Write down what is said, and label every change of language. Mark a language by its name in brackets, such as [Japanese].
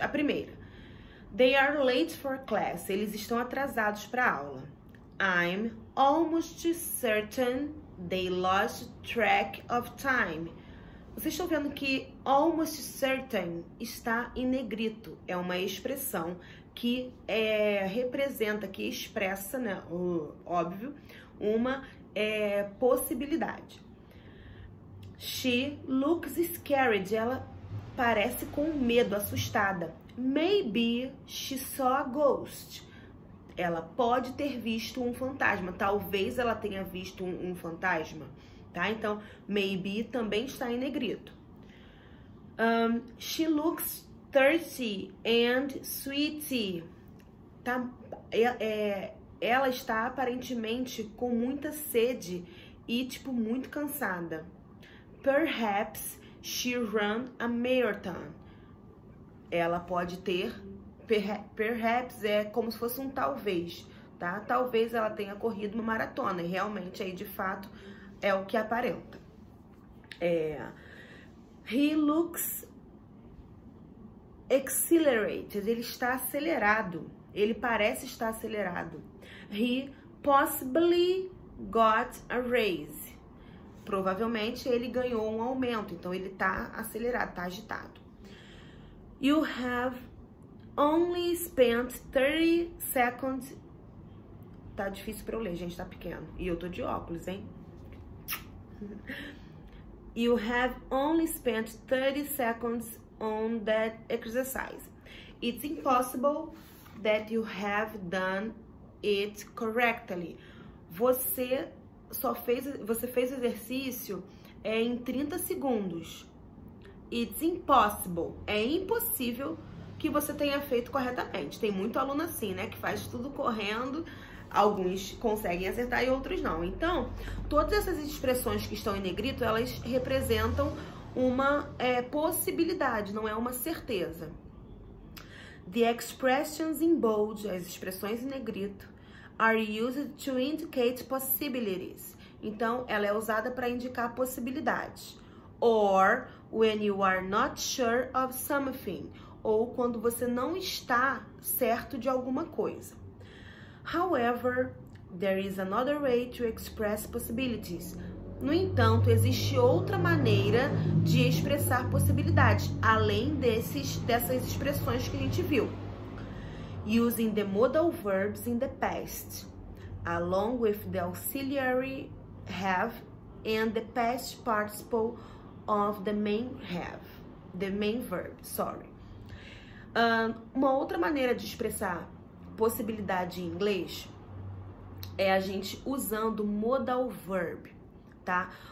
[Portuguese] A primeira, [English] they are late for class. [Portuguese] Eles estão atrasados para a aula. [English] I'm almost certain they lost track of time. [Portuguese] Vocês estão vendo que almost certain está em negrito. É uma expressão que representa, que expressa, né, óbvio, uma possibilidade. [English] She looks scared. [Portuguese] Ela parece com medo, assustada. [English] Maybe she saw a ghost. [Portuguese] Ela pode ter visto um fantasma. Talvez ela tenha visto um fantasma. Tá? Então, maybe também está em negrito. [English] She looks thirsty and sweaty. [Portuguese] Tá? Ela está aparentemente com muita sede e, tipo, muito cansada. [English] Perhaps she ran a marathon. [Portuguese] Ela pode ter, perhaps é como se fosse um talvez, tá? Talvez ela tenha corrido uma maratona, e realmente aí, de fato, é o que aparenta. [English] He looks accelerated. [Portuguese] Ele está acelerado. Ele parece estar acelerado. [English] He possibly got a raise. [Portuguese] Provavelmente ele ganhou um aumento. Então ele está acelerado, está agitado. [English] You have only spent 30 seconds. [Portuguese] Tá difícil para eu ler, gente, tá pequeno. E eu tô de óculos, hein? [English] You have only spent 30 seconds on that exercise. It's impossible that you have done it correctly. [Portuguese] Você fez o exercício em 30 segundos. [English] It's impossible. [Portuguese] É impossível que você tenha feito corretamente. Tem muito aluno assim, né? Que faz tudo correndo. Alguns conseguem acertar e outros não. Então, todas essas expressões que estão em negrito, elas representam uma possibilidade, não é uma certeza. [English] The expressions in bold, [Portuguese] as expressões em negrito, [English] are used to indicate possibilities. [Portuguese] Então, ela é usada para indicar possibilidades. [English] Or, when you are not sure of something. [Portuguese] Ou quando você não está certo de alguma coisa. [English] However, there is another way to express possibilities. [Portuguese] No entanto, existe outra maneira de expressar possibilidades, além dessas expressões que a gente viu. [English] Using the modal verbs in the past, along with the auxiliary have and the past participle of the main verb, [Portuguese] uma outra maneira de expressar possibilidade em inglês é a gente usando modal verb, tá?